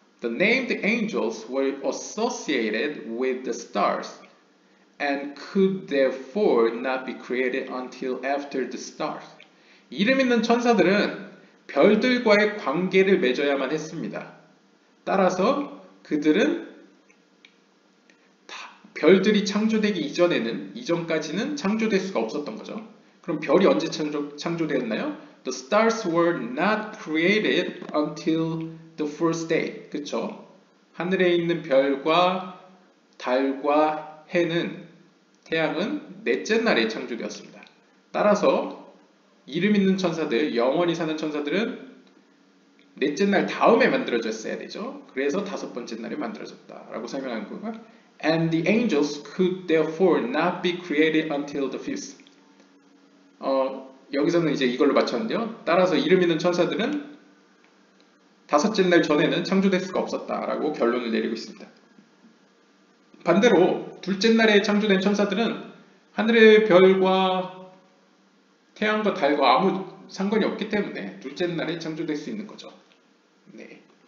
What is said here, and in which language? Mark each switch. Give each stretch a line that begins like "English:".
English: The named angels were associated with the stars and could therefore not be created until after the stars.
Korean: 이름 있는 천사들은 별들과의 관계를 맺어야만 했습니다. 따라서 그들은 별들이 창조되기 이전까지는 창조될 수가 없었던 거죠. 그럼 별이 언제 창조되었나요?
English: The stars were not created until the first day.
Korean: 그쵸? 하늘에 있는 별과 달과 해는 태양은 넷째 날에 창조되었습니다. 따라서 이름 있는 천사들, 영원히 사는 천사들은 넷째 날 다음에 만들어졌어야 되죠. 그래서 다섯 번째 날에 만들어졌다라고 설명한 거고요.
English: And the angels could therefore not be created until the fifth.
Korean: 여기서는 이제 이걸로 맞췄는데요. 따라서 이름 있는 천사들은 다섯째 날 전에는 창조될 수가 없었다라고 결론을 내리고 있습니다. 반대로 둘째 날에 창조된 천사들은 하늘의 별과 태양과 달과 아무 상관이 없기 때문에 둘째 날에 창조될 수 있는 거죠. 네.